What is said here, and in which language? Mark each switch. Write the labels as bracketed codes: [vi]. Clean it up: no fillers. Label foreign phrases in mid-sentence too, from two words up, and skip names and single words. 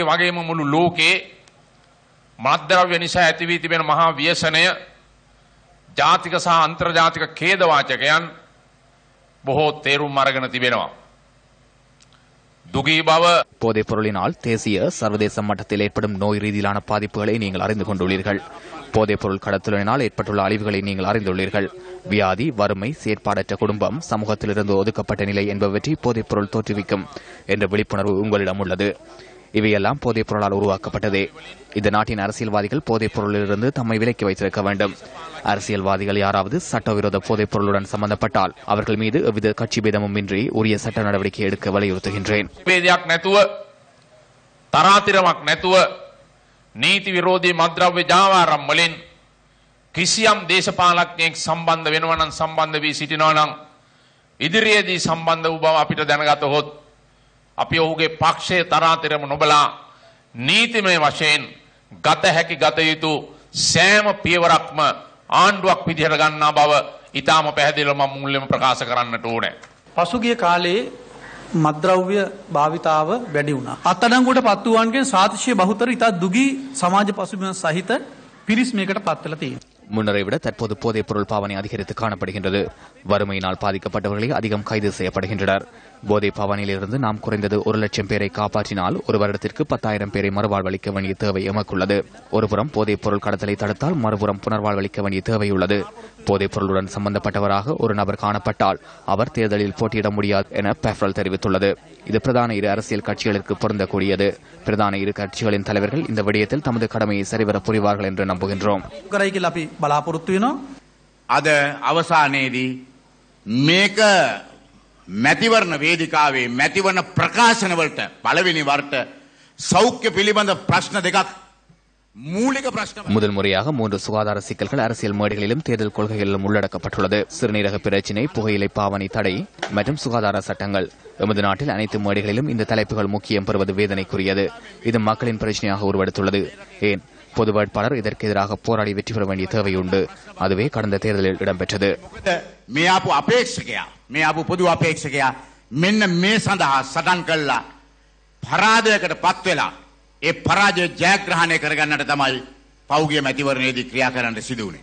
[si] වගේම මුළු ලෝකේ මත්ද්‍රව්‍ය නිසා ඇති වී තිබෙන මහා ව්‍යසනය ජාතික සහ අන්තර්ජාතික ඛේදවාචකයන් බොහෝ තේරුම් අරගෙන තිබෙනවා. [ta] போதைப் பொருளினால் தேசிய சர்வதேச மட்டத்தில் ஏற்படும் நோய் ரீதியிலான பாதிப்புகளை நீங்கள் அறிந்து கொண்டுள்ளீர்கள். போதைப் பொருள் கடத்தலினால் ஏற்பட்டுள்ள அழிவுகளை நீங்கள் அறிந்துள்ளீர்கள். வியாதி, வறுமை, செயற்பாடற்ற குடும்பம், சமூகத்திலிருந்து ஒதுக்கப்பட்ட நிலை என்பவற்றை போதைப் பொருள் தோற்றுவிக்கும் என்ற விழிப்புணர்வு உங்களிடம் உள்ளது. இவையெல்லாம் போதைப் பொருளால் உருவாக்கப்பட்டதே. இந்த நாட்டின் அரசியல்வாதிகள் போதைப் பொருளிலிருந்து தம்மை விலக்கி வைத்திருக்க வேண்டும். அரசியல்வாதிகள் யாராவது சட்டவிரோத போதைப் பொருளுடன் சம்பந்தப்பட்டால் அவர்கள் மீது எவ்வித கட்சி பேதமும் இன்றி உரிய சட்ட நடவடிக்கை எடுக்க வலியுறுத்துகின்றேன். [si] නීති විරෝධී මත්ද්‍රව්‍ය ජාවාරම් වලින් කිසියම් දේශපාලඥයෙක් සම්බන්ධ වෙනවා නම් සම්බන්ධ වී සිටිනවා නම් ඉදිරියේදී සම්බන්ධ වූ බව අපිට දැනගතහොත් අපි ඔහුගේ පක්ෂයේ තරාතිරම නොබලා නීතිමය වශයෙන් ගත හැකි ගත යුතු සෑම පියවරක්ම ආණ්ඩුවක් විදිහට ගන්නා බව ඊටාම පැහැදිලිව මම මුලින්ම ප්‍රකාශ කරන්නට ඕනේ. පසුගිය කාලේ මත්ද්‍රව්‍ය භාවිතාව වැඩි වුණා. අත්අඩංගුවට පත් වූවන්ගෙන් සාතිශය බහුතර ඉතා දුගී සමාජ පසුබිම සහිත පිරිස් මේකට පත් වෙලා තියෙනවා. [ta] முன்னரை விட தற்போது போதைப் பொருள் பாவனை அதிகரித்து காணப்படுகின்றது. வறுமையினால் பாதிக்கப்பட்டவர்களே அதிகம் கைது செய்யப்படுகின்றனர். போதை பாவனையிலிருந்து நாம் குறைந்தது 1,00,000 பேரை காப்பாற்றினால் ஒரு வருடத்திற்கு 10,000 பேரை மறுவாழ்வளிக்க வேண்டிய தேவை எமக்குள்ளது. ஒருபுறம் போதைப் பொருள் கடத்தலை தடுத்தால் மறுபுறம் புனர்வாழ்வளிக்க வேண்டிய தேவை உள்ளது. போதைப் பொருளுடன் சம்பந்தப்பட்டவராக ஒரு நபர் காணப்பட்டால் அவர் தேர்தலில் போட்டியிட முடியாது என பெஃப்ரல் தெரிவித்துள்ளது. இது பிரதான இரு அரசியல் கட்சிகளுக்கு பொருந்தக்கூடியது. பிரதான இரு கட்சிகளின் தலைவர்கள் இந்த விடயத்தில் தமது கடமையை சரிவர புரிவார்கள் என்று நம்புகின்றோம். [si] අද අවසානයේදී මේක මැතිවරණ වේදිකාවේ මැතිවරණ ප්‍රකාශනවලට පළවෙනි වරට සෞඛ්‍ය පිළිබඳ ප්‍රශ්න දෙකක් [ta] மூலிக பிரச்சனை. முதல் முறையாக 3 சுகாதார சிக்கல்கள் அரசியல் மேடைகளிலும் தேர்தல் கொள்கைகளிலும் உள்ளடக்கப்பட்டுள்ளது. சிறுநீரக பிரச்சினை, புகையிலை பாவனை தடை மற்றும் சுகாதார சட்டங்கள். எமது நாட்டில் அனைத்து மேடைகளிலும் இந்த தலைப்புகள் முக்கியம் பெறுவது வேதனைக்குரியது. இது மக்களின் பிரச்சனையாக உருவெடுத்துள்ளது. ஏன் பொது வேட்பாளர் இதற்கு எதிராக போராடி வெற்றி பெற வேண்டிய தேவை உண்டு. அதுவே கடந்த தேர்தலில் இடம்பெற்றது. [si] මේ ආපු අපේක්ෂකයා, මේ ආපු පොදු අපේක්ෂකයා මෙන්න මේ සඳහා සටන් කළා පරාජයකට පත් වෙලා ඒ පරාජය ජයග්‍රහණය කරගන්නට තමයි පෞගිය මැතිවරණයේදී ක්‍රියා කරන්න සිදු වුණේ.